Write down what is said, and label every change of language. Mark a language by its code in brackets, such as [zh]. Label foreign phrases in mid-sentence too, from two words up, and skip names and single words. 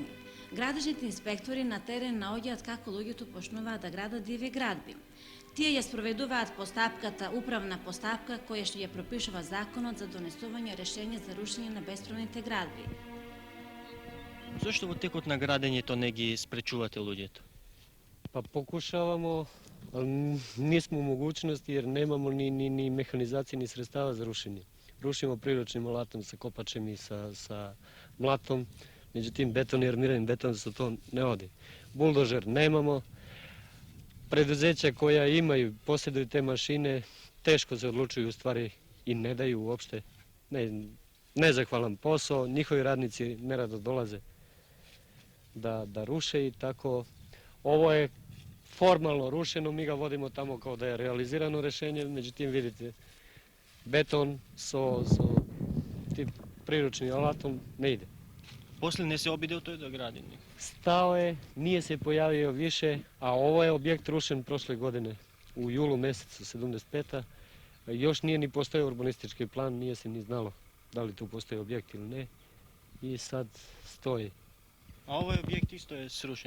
[mk] Градежните инспектори на терен наоѓаат како луѓето почнуваат да градат диви градби. Тие ја спроведуваат постапката, управна постапка која што ја пропишува законот за донесување решење за рушење на бесправните градби. Зошто во текот на градењето не ги спречувате луѓето? [sr] Pa pokušavamo, ali nismo u mogućnosti jer nemamo ni mehanizacije ni sredstava za rušenje. Rušimo priručnim alatom sa kopačem i sa mlatom, međutim beton i armirani beton za to ne odi. Buldožer nemamo, preduzeća koja imaju, posjeduju te mašine, teško se odlučuju u stvari i ne daju uopšte. Nezahvalan posao, njihovi radnici nerado dolaze da ruše i tako. Ovo je formalno rušeno, mi ga vodimo tamo kao da je realizirano rešenje, međutim vidite, beton sa tim priručnim alatom ne ide. [mk] После не се обидел тој да гради никој. [sr] stao je, nije se pojavio više, a ovo je objekt rušen prošle godine, u julu mjesecu 75. Još nije ni postojao urbanistički plan, nije se ni znalo da li tu postoji objekt ili ne. I sad stoji. A ovaj objekt isto je srušen.